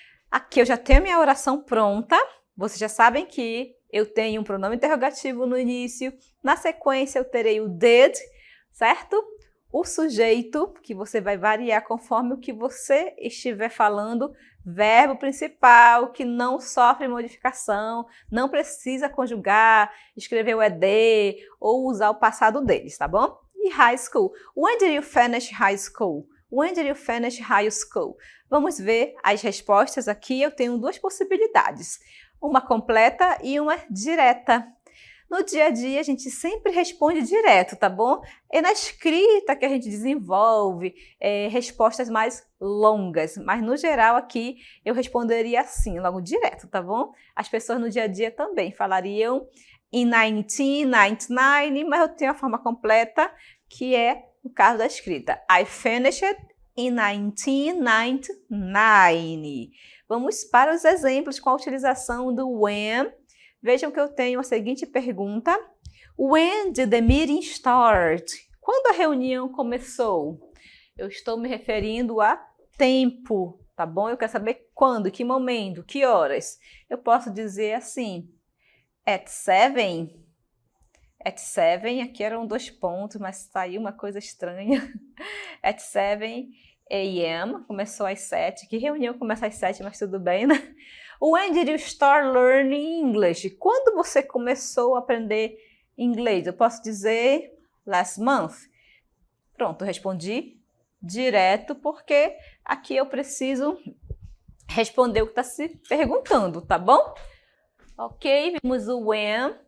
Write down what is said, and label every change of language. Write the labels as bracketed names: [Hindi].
[Portuguese] Aqui eu já tenho minha oração pronta, vocês já sabem que eu tenho um pronome interrogativo no início, na sequência eu terei o did, certo? O sujeito, que você vai variar conforme o que você estiver falando, verbo principal, que não sofre modificação, não precisa conjugar, escrever o ED ou usar o passado deles, tá bom? [English] E high school. When did you finish high school? When did you finish high school? [Portuguese] Vamos ver as respostas aqui. Eu tenho duas possibilidades, uma completa e uma direta. No dia a dia, a gente sempre responde direto, tá bom? É na escrita que a gente desenvolve respostas mais longas, mas no geral aqui eu responderia assim, logo direto, tá bom? As pessoas no dia a dia também falariam [English] in 1999, [Portuguese] mas eu tenho a forma completa, que é no caso da escrita. [English] I finished in 1999. [Portuguese] Vamos para os exemplos com a utilização do when. Vejam que eu tenho a seguinte pergunta. [English] When did the meeting start? [Portuguese] Quando a reunião começou? Eu estou me referindo a tempo, tá bom? Eu quero saber quando, que momento, que horas. Eu posso dizer assim, [English] at 7. At 7, [Portuguese] aqui eram 2 pontos, mas saiu uma coisa estranha. [English] At 7 a.m., [Portuguese] começou às 7. Que reunião começa às 7, mas tudo bem, né? [English] When did you start learning English? [Portuguese] Quando você começou a aprender inglês? Eu posso dizer [English] last month. [Portuguese] Pronto, respondi direto, porque aqui eu preciso responder o que está se perguntando, tá bom? Ok, vimos o when.